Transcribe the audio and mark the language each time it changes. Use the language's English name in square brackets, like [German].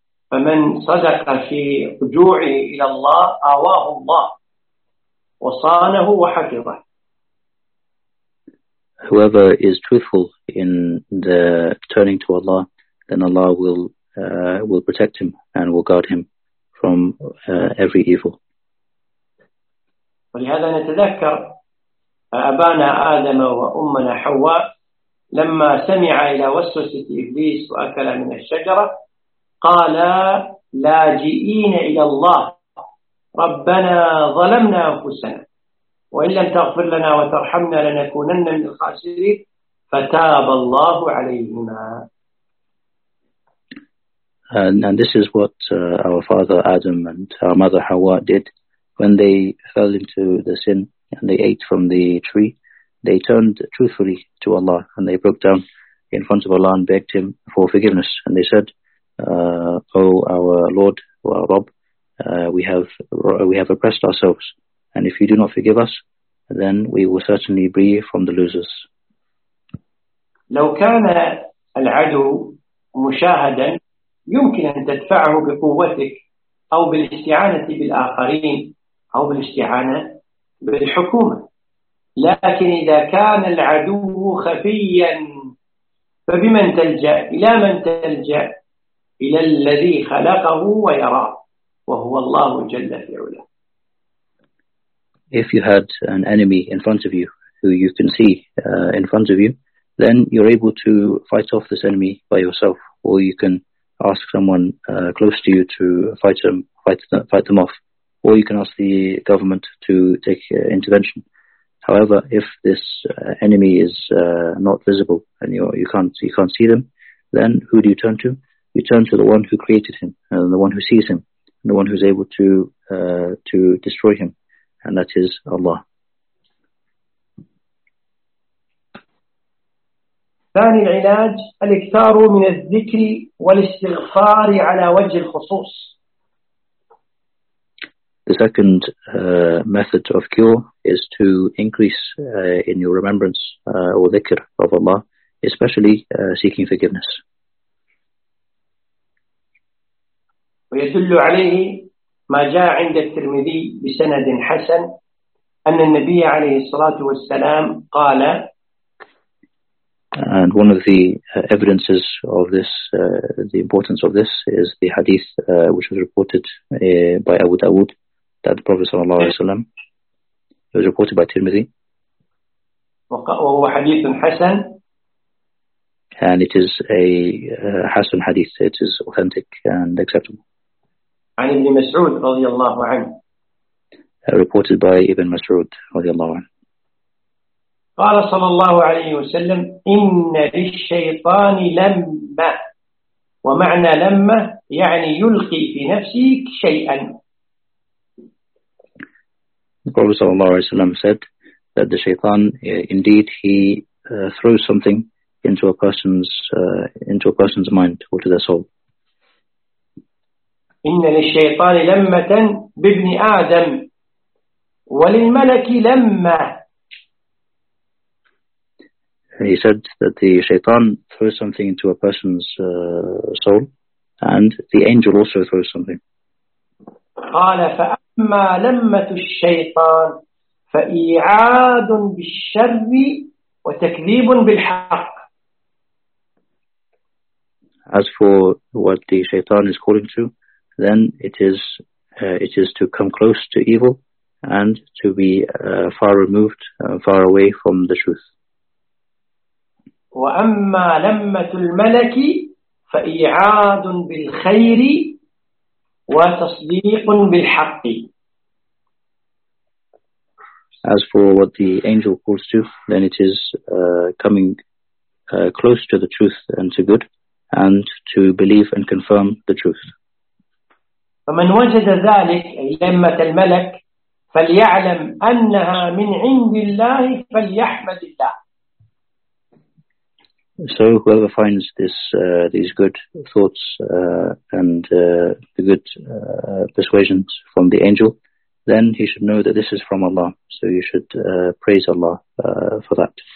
[Arabic] فمن صدق في رجوعه إلى الله آواه الله وصانه وحفظه. [English] Whoever is truthful in the turning to Allah, then Allah will protect him and will guard him from every evil. [Arabic] ولهذا نتذكر أبانا آدم وأمنا حواء لما سمع إلى وسوسة إبليس وأكل من الشجرة قال لاجئين إلى الله ربنا ظلمنا أنفسنا وإن لم تغفر لنا وترحمنا لنكونن من الخاسرين فتاب الله عليهما. [English] And this is what our father Adam and our mother Hawa did when they fell into the sin and they ate from the tree. They turned truthfully to Allah and they broke down in front of Allah and begged Him for forgiveness. And they said, our Lord, our Rabb, we have oppressed ourselves. And if You do not forgive us, then we will certainly be from the losers. [Arabic] لو كان العدو مشاهدا يمكن أن تدفعه بقوتك أو بالاستعانة بالآخرين أو بالاستعانة بالحكومة. لكن إذا كان العدو خفيا فبمن تلجأ؟ إلى من تلجأ؟ إلى الذي خلقه ويراه وهو الله جل في علاه. [English] If you had an enemy in front of you who you can see in front of you, then you're able to fight off this enemy by yourself, or you can ask someone close to you to fight them off, or you can ask the government to take intervention. However, if this enemy is not visible and you can't see them, then who do you turn to? You turn to the one who created him, and the one who sees him, and the one who's able to destroy him, and that is Allah. [Arabic] ثاني العلاج الاكثار من الذكر والاستغفار على وجه الخصوص. [English] The second method of cure is to increase in your remembrance or dhikr of Allah, especially seeking forgiveness. [Arabic] ويدل عليه ما جاء عند الترمذي بسند حسن أن النبي عليه الصلاة والسلام قال. [English] And one of the evidences of this, the importance of this, is the hadith which was reported by Abu Dawood, that the Prophet [Arabic] sallallahu alaihi wasallam, [English] it was reported by Tirmidhi. [Arabic] وهو حديث حسن. [English] And it is a Hasan hadith. It is authentic and acceptable. [Arabic] عن ابن مسعود رضي الله عنه. [English] Reported by Ibn Mas'ud [Arabic] رضي الله عنه. قال صلى الله عليه وسلم إن للشيطان لمة ومعنى لمة يعني يلقي في نفسه شيئا. [English] The Prophet [Arabic] صلى الله عليه وسلم [English] said that the shaitan indeed he throws something into a person's mind or to their soul. [Arabic] إن للشيطان لمة بابن آدم وللملك لمة. [English] He said that the shaitan throws something into a person's soul, and the angel also throws something. [Arabic] قال فأما لمة الشيطان فإعاد بالشر وتكذيب بالحق. [English] As for what the shaitan is calling to, then it is to come close to evil and to be far removed, far away from the truth. [Arabic] وأما لمة الملك فإعاد بالخير وتصديق بالحق. [English] As for what the angel calls to, then it is coming close to the truth and to good, and to believe and confirm the truth. [Arabic] فمن وجد ذلك لمة الملك فليعلم أنها من عند الله فليحمد الله. [English] So whoever finds this these good thoughts and the good persuasions from the angel, then he should know that this is from Allah. So you should praise Allah for that.